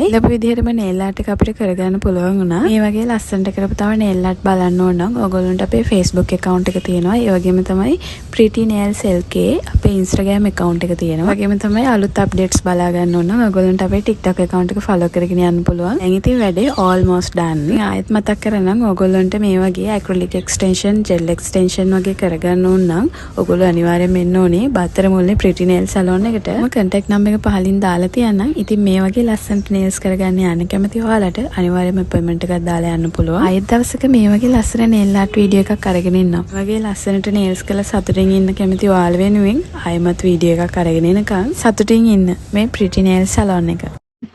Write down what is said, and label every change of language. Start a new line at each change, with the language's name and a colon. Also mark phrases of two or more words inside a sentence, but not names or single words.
Sinhala: ඊළඟ විදිහටම
English: nail art
Sinhala: එක අපිට කරගන්න පුළුවන් වුණා. මේ වගේ ලස්සනට කරපු තව
English: nail art
Sinhala: බලන්න ඕන නම් ඔයගොල්ලන්ට අපේ Facebook account එක තියෙනවා. ඒ වගේම තමයි Pretty Nails LK අපේ Instagram account එක තියෙනවා. වගේම තමයි අලුත් අප්ඩේට්ස් බලා ගන්න ඕන නම් ඔයගොල්ලන්ට අපේ TikTok account එක follow කරගෙන යන්න පුළුවන්. දැන් ඉතින් වැඩේ
English: almost done.
Sinhala: ආයෙත් මතක් කරනම් ඔයගොල්ලන්ට මේ වගේ
English: acrylic extension, gel extension
Sinhala: වගේ කරගන්න ඕන නම් ඔයගොල්ලෝ අනිවාර්යයෙන්ම එන්න ඕනේ බත්තර මුල්ලේ Pretty Nail Salon එකට. මම
English: contact number
Sinhala: එක පහලින් දාලා තියන්නම්. ඉතින් මේ වගේ ලස්සනට nails කරගන්න යන්න කැමති ඔයාලට අනිවාර්යයෙන්ම appointment එකක් දාලා යන්න පුළුවන්. ආයෙත් දවසක මේ වගේ ලස්සන
English: nail art video
Sinhala: එකක් අරගෙන ඉන්නම්. වගේ ලස්සනට nails කරලා සතුටින් ඉන්න කැමති ඔයාලා වෙනුවෙන් ආයෙමත් වීඩියෝ එකක් අරගෙන එනකන් සතුටින් ඉන්න මේ Pretty Nail Salon එක.